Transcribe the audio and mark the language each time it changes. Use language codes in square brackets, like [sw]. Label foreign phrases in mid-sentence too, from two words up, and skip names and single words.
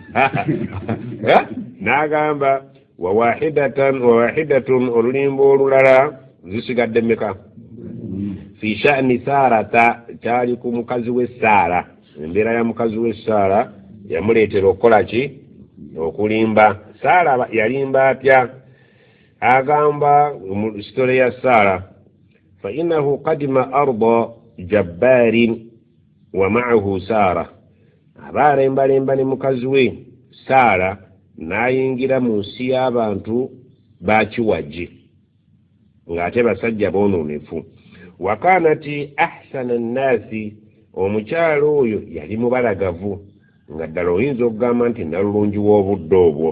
[lg] N'agamba [ar] وواحدة, [lg] olulimba olulala zisigadde mmeka? [ar] في شأن سارة, [lg] kyali ku mukazi we Saara. Embeera ya mukazi we Saara yamuleetera okukola ki? Okulimba. Saara yalimba atya? Agamba mu sitole ya Saara, [ar] فإنه قدم أرض جبار ومعه سارة. [lg] Abalembalemba ne mukazi we Saara n'ayingira mu nsi y'abantu bakiwagi ng'ate basajja boonoonefu. [ar] وكانت أحسن الناس, [lg] omukyalo oyo yali mubalagavu nga ddala oyinza okugamba nti nalulungi w'obudde obwo.